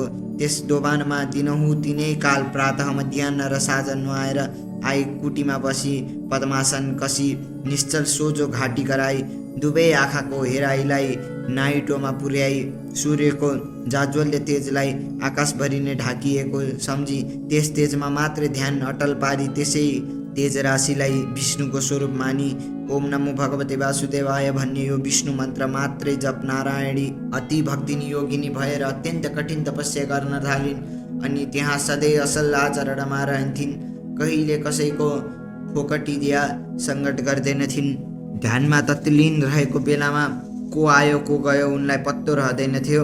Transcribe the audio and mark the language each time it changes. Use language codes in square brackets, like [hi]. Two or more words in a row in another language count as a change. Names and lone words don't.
[ne] त्यस दोभानमा दिनहुँ 3 काल प्रातः मध्याह्न र साँझ नुहाएर आई कुटीमा बसी पद्मासन कसी निश्चल सोझो घाँटी गराई दुवै आँखाको हेराइलाई नाइटोमा पुर्याई सूर्यको जाज्वल्य तेजलाई आकाशभरि नै ढाकिएको सम्झी त्यस तेजमा मात्रै ध्यान अटल पारी त्यसै तेज राशिलाई विष्णुको स्वरूप मानी [sa] ओम नमो भगवते वासुदेवाय [ne] भन्ने यो विष्णु मन्त्र मात्रै जप नारायणी अति भक्तिनी योगिनी भएर अत्यन्त कठिन तपस्या गर्न थालिन् अनि त्यहाँ सधैँ असल आचरणमा रहन्थिन्। कहिले कसैको फोकटी दिया सङ्कट गर्दैनथिन्। ध्यानमा तत्लीन रहेको बेलामा को आयो को गयो उनलाई पत्तो रहँदैनथ्यो।